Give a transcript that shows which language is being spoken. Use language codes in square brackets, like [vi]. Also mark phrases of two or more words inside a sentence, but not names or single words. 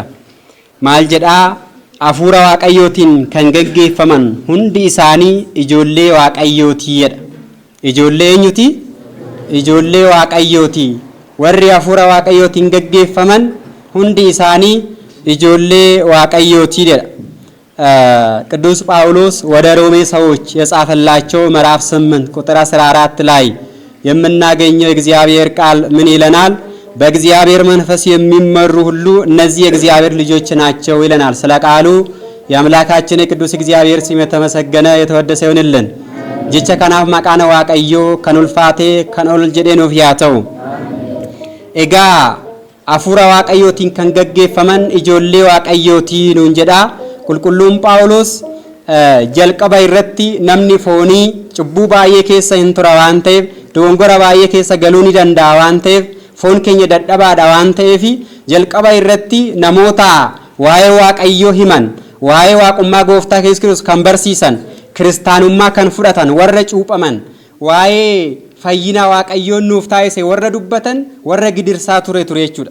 [om] Maal jedhaa hafuura Waaqayyootiin kan gaggeeffaman hundi isaanii ijoollee Waaqayyootii jedha. Ijoollee eenyuti? Ijoollee Waaqayyootii. Warri hafuura Waaqayyootiin gaggeeffaman hundi isaanii ijoollee Waaqayyootii jedha. [am] ቅዱስ ጳውሎስ ወደ ሮሜ ሰዎች የጻፈላቸው ምዕራፍ 8 ቁጥር 14 ላይ የምናገኘው እግዚአብሔር ቃል ምን ይለናል? በእግዚአብሔር መንፈስ የሚመሩ ሁሉ እነዚህ የእግዚአብሔር ልጆች ናቸው ይለናል። ስለ ቃሉ የአምላካችን የቅዱስ እግዚአብሔር ስም የተመሰገነ የተወደሰ ይሁንልን። [om] ጀቸ ከናፍ መቃነ ዋቀዮ ከኑልፋቴ ከኖል ጀዴ ኑፍ ያተው ኤጋ አፉራ ዋቀዮቲን ከንገጌፈመን ኢጆሌ ዋቀዮቲ ኑን ጀዳ qulqulluun Phaawulos jalqaba irratti namni foonii cubbuu baay'ee keessa hin tura waan ta'eef dogongora baay'ee keessa galuu ni danda'a waan ta'eef foon keenya dadhabaadha waan ta'eef jalqaba irratti namoota waa'ee Waaqayyoo himan waa'ee waaqummaa gooftaa Yesuus Kiristoos kan barsiisan kiristaanummaa kan fudhatan warra cuuphaman waa'ee fayyina Waaqayyoon nuuf taasise warra dubbatan warra gidirsaa ture jechuudha.